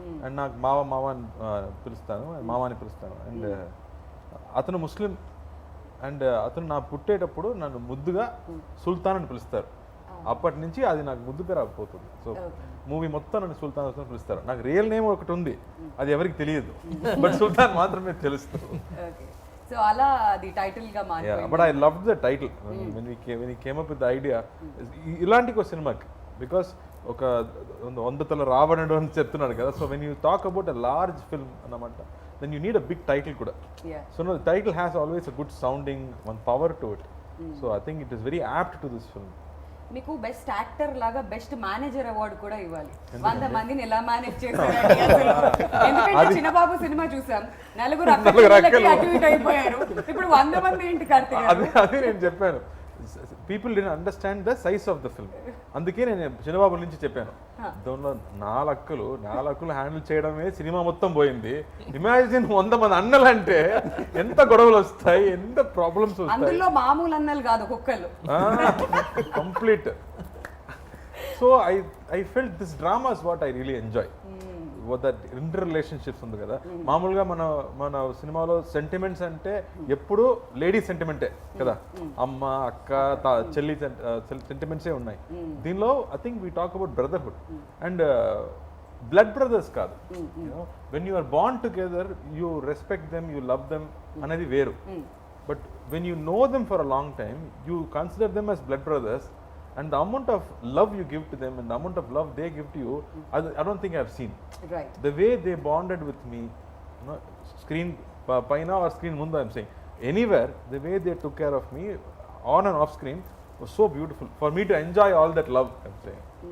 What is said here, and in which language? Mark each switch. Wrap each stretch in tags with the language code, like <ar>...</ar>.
<te>And నాకు మావ అని పిలుస్తాను, మావాని పిలుస్తాను. అండ్ అతను ముస్లిం. అండ్ అతను నా పుట్టేటప్పుడు నన్ను ముద్దుగా సుల్తాన్ అని పిలుస్తారు. అప్పటి నుంచి అది నాకు ముద్దుగా రాకపోతుంది. సో మూవీ మొత్తం నన్ను సుల్తాన్ అని పిలుస్తారు. నాకు రియల్ నేమ్ ఒకటి ఉంది, అది ఎవరికి తెలియదు, బట్ సుల్తాన్ మాత్రమే తెలుస్తుంది. సో అలా అది టైటిల్ గా మారింది.</te> <en>But I love the title when we came up with the idea.</en> <te>ఇలాంటి ఒక సినిమాకి, బికాస్ ఒక 100 తల రావణుడు అని చెప్తున్నాడు కదా.</te> <en>so when you talk about a large film అన్నమాట, then you need a big title</en> <te>kuda.</te> <en>So no, the title has always a good sounding, one power to it. So I think it is very apt to this film.</en> <te>మీకు best actor లాగా best manager award కూడా ఇవ్వాలి. 100 మందిని ఎలా manage చేశారండి అసలు. ఎందుకంటే చిన్నబాబు cinema చూసాం, నలుగురు అటు ఇటు అయిపోయారు, ఇప్పుడు 100 మంది ఏంటి కార్తీక్? అదే నేను చెప్పాను,</te> <en>People did understand the size of the film.</en> <te>అందుకే నేను చిన్నబాబు నుంచి చెప్పాను, దానిలో 4 అక్కలు హ్యాండిల్ చేయడమే సినిమా మొత్తం పోయింది. ఇమాజిన్ 100 మంది అన్నలు అంటే ఎంత గొడవలు వస్తాయి, ఎంత ప్రాబ్లమ్స్ వస్తాయి. అందులో మామూలు అన్నలు కాదు, కుక్కలు</te> <en>Complete. So I felt this drama is what I really enjoy.</en> <te>That inter relationships ఉంది కదా, మామూలుగా మన సినిమాలో సెంటిమెంట్స్ అంటే ఎప్పుడు లేడీ సెంటిమెంటే కదా, అమ్మ అక్క చెల్లి సెంటిమెంట్సే ఉన్నాయి.</te> <en>దీనిలో I think we talk about brotherhood and blood brothers కాదు. When you are bond together, you respect them, you love them</en> <te>అనేది వేరు.</te> <en>But when you know them for a long time, you consider them as blood brothers, and the amount of love you give to them and the amount of love they give to you, I don't think I've seen. Right. The way they bonded with me,</en> <te>screen paina or screen mundu,</te> <en>I'm saying, anywhere, the way they took care of me on and off screen was so beautiful for me to enjoy all that love, I'm saying.</en>